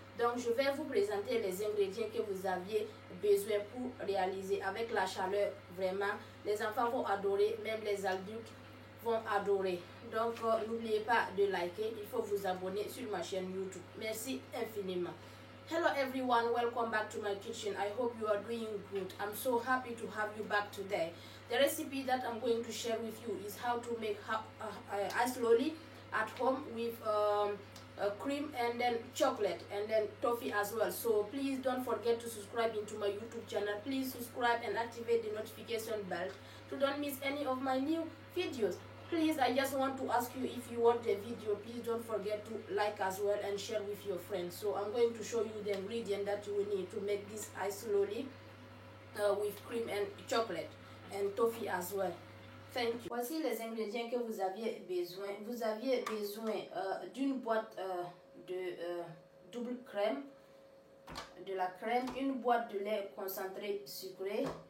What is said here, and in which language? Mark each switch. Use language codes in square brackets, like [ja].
[fr] Donc, je vais vous présenter les ingrédients que vous aviez besoin pour réaliser avec la chaleur. Vraiment, les enfants vont adorer, même les adultes vont adorer. Donc, n'oubliez pas de liker. Il faut vous abonner sur ma chaîne YouTube. Merci infiniment. [en] Hello everyone, welcome back to my kitchen. I hope you are doing good. I'm so happy to have you back today. The recipe that I'm going to share with you is how to make ice lolly at home with cream and then chocolate and then toffee as well. So please don't forget to subscribe into my YouTube channel. Please subscribe and activate the notification bell to don't miss any of my new videos. Please, I just want to ask you, if you want the video, please don't forget to like as well and share with your friends. So I'm going to show you the ingredient that you will need to make this ice lolly with cream and chocolate and toffee as well. Thank you. [fr] Voici les ingrédients que vous aviez besoin. Vous aviez besoin d'une boîte de double crème, de la crème, une boîte de lait concentré sucré.